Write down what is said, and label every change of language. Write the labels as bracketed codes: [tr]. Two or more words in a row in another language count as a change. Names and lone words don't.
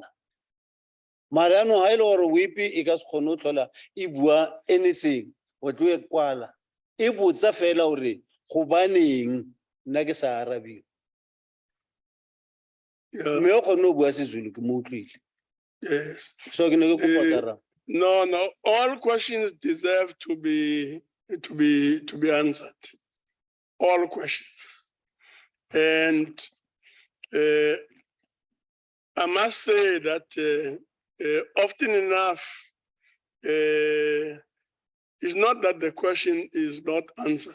[tn] Mara no ha ile gore whip e ka se khone o tlola e bua anything o tlo e kwala e botsa fela hore go baneng nna ke sa arabiwa. Me o khone o bua seZulu ke mo utlwile. [en] Yes. [tn] So ke ne ke kopa [en] No, all questions deserve to be answered. All questions. And I must say that often enough, it's not that the question is not answered.